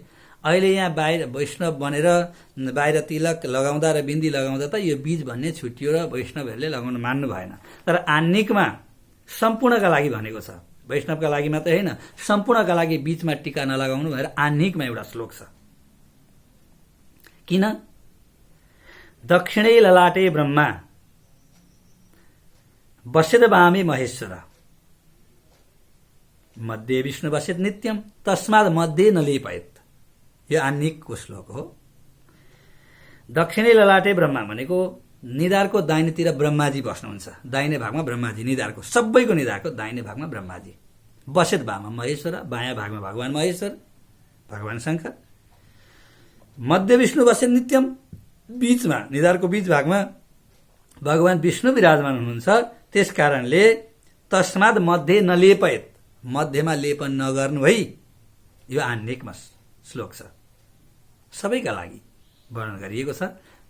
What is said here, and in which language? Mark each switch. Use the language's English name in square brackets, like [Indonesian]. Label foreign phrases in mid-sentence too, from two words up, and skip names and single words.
[Nepali] अहिले यहाँ बाहिर वैष्णव बनेर बाहिर तिलक लगाउँदा र बिन्दी लगाउँदा त यो बीज भन्ने छुट्टियो र वैष्णवहरूले लगाउन मान्नु भएन। तर आह्निकमा सम्पूर्णका लागि भनेको छ, वैष्णवका लागि मात्रै होइन, सम्पूर्णका लागि बीचमा टीका नलगाउनु भनेर आह्निकमा एउटा श्लोक छ। किन? [Sanskrit] दक्षिणै ललाटे ब्रह्मा बसेद वामे महेश्वर मध्ये विष्णु बसेद नित्यम तस्माद मध्ये नलेपयत। [Nepali] यो आह्निकको श्लोक हो। [Sanskrit] दक्षिणै ललाटे ब्रह्मा [Nepali] भनेको निधारको दाहिनेतिर ब्रह्माजी बस्नुहुन्छ, दाहिने भागमा ब्रह्माजी, निधारको सबैको निधारको दाहिने भागमा ब्रह्माजी, बसेद भागमा महेश्वर, बायाँ भागमा भगवान महेश्वर, भगवान शङ्कर, [Sanskrit] मध्य विष्णु बसेद नित्यम, [Nepali] बीचमा निधारको बीच भागमा भगवान विष्णु विराजमान हुनुहुन्छ। त्यस कारणले [Sanskrit] तस्माद मध्ये नलेपयत, [Nepali] मध्यमा लेपन नगर्नु है। यो आह्निकमा श्लोक छ, सबैका लागि वर्णन गरिएको छ।